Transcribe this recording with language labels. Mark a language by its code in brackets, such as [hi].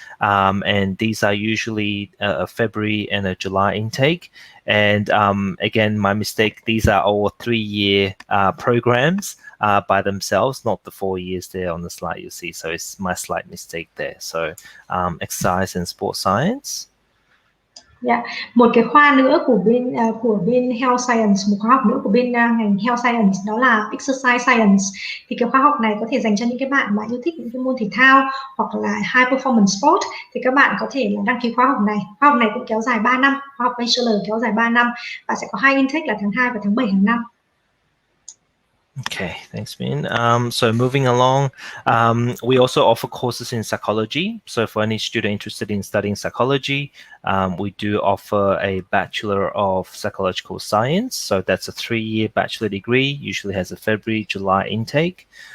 [en] And these are usually a February and a July intake. And again, my mistake, these are all 3-year programs by themselves, not the 4 years there on the slide you see. So it's my slight mistake there. So exercise and sports science. Yeah. [vi] Một cái khoa nữa của bên Health Science, một khóa học nữa của bên ngành Health Science, đó là Exercise Science. Thì cái khóa học này có thể dành cho những cái bạn mà yêu thích những cái môn thể thao hoặc là High Performance Sport, thì các bạn có thể là đăng ký khóa học này. Khóa học này cũng kéo dài 3 năm, khóa học Bachelor kéo dài 3 năm và sẽ có 2 intake là tháng 2 và tháng 7 hàng năm. [en] Okay, thanks, Ben. So moving along, we also offer courses in psychology. So for any student interested in studying psychology, we do offer a Bachelor of Psychological Science. So that's a 3-year bachelor degree, usually has a February, July intake.